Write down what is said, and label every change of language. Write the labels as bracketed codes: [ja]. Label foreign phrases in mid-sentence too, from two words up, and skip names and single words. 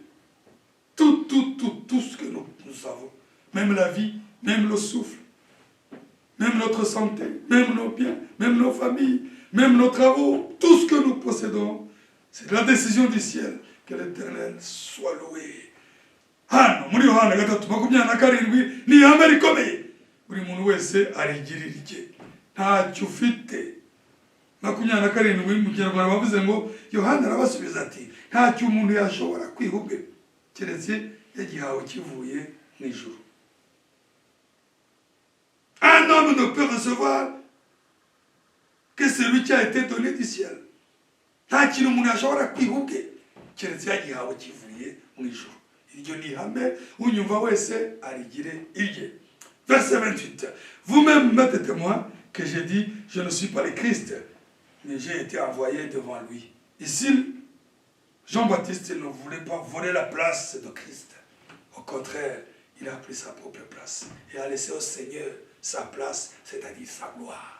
[fr] Tout ce que nous avons, même la vie, même le souffle, même notre santé, même nos biens, même nos familles, même nos travaux, tout ce que nous possédons, c'est la décision du ciel. Que l'Éternel soit loué. [rw] Hano, muri Yohana 3:27 ni ihame rikomeye. Buri muntu wese arigirira irye. Ntacyo ufite. 27 mu Kinyarwanda bavuze ngo Yohana arabasubiza ati ntacyo umuntu yashobora kwiha ubwe keretse yagihawe kivuye mu ijuru. [fr] Un homme ne peut recevoir que celui qui a été donné du ciel. [rw] Nta kintu umuntu yashobora kwiha ubwe keretse yagihawe kivuye mu ijuru. Iryo ni ihame unyumva wese arigire irye. [fr] Verset 28. Vous-même m'êtes témoin que j'ai dit, je ne suis pas le Christ, mais j'ai été envoyé devant lui. Ici, Jean-Baptiste ne voulait pas voler la place de Christ. Au contraire, il a pris sa propre place et a laissé au Seigneur sa place, c'est-à-dire sa gloire.